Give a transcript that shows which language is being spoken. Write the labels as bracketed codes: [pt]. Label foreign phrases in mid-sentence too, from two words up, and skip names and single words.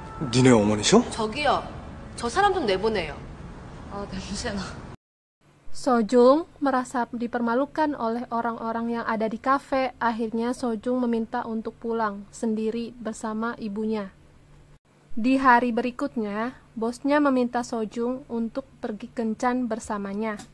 [ko] 니네 어머니셔? 저기요. 저 사람 좀 내보내요. 아, 냄새나. [id] Sojung merasa dipermalukan oleh orang-orang yang ada di kafe. Akhirnya Sojung meminta untuk pulang sendiri bersama ibunya. Di hari berikutnya, bosnya meminta Sojung untuk pergi kencan bersamanya.